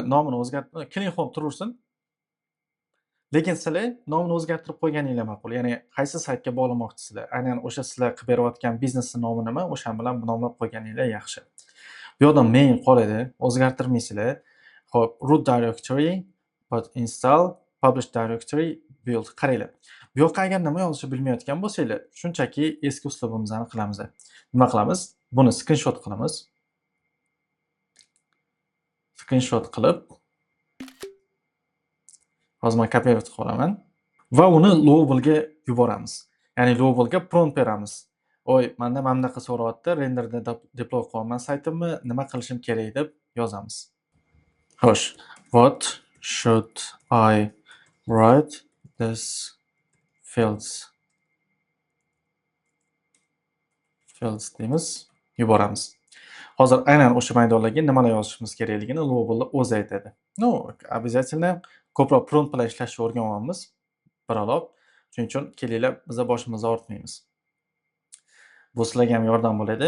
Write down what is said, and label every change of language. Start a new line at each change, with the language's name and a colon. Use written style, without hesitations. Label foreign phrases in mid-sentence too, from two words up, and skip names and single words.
Uzbek: Buni nomini o'zgartirib Clean Home turaversin. Lekin sizlar nomini o'zgartirib qo'yganinglar ma'qul. Ya'ni qaysi saytga bog'lamoqchisizlar? Aynan o'sha sizlar qilib berayotgan biznesning nomi nima, o'sha bilan nomlab qo'yganinglar yaxshi. Bu yoqda main qoladi, o'zgartirmaysizlar. Xo'p,
English: root directory, pod install, publish directory, build.
Uzbek: Qaranglar. Bu yoqqa agar nima yozishni bilmayotgan bo'lsanglar, shunchaki eski uslubimizni qilamiz. Nima qilamiz? Buni screenshot qilamiz. Screenshot qilib, hozir men kopировать qilib olaman va uni Lowballga yuboramiz. Ya'ni Lowballga prompt beramiz. Oy, menda mana bunaqa so'rayapti, renderda deploy qilyapman saytimni, nima qilishim kerak deb yozamiz. Xo'sh,
English: what should I write this fields
Uzbek: deymiz, yuboramiz. Hozir aynan o'sha maydonlarga nimalar yozishimiz kerakligini Lowball o'zi aytadi. No, обязательно ko'proq prompt bilan ishlashni o'rganyapmiz. Biraloq. Shuning uchun kelinglar, biz boshimizni og'ritmaymiz. Bu sizlarga ham yordam bo'ladi.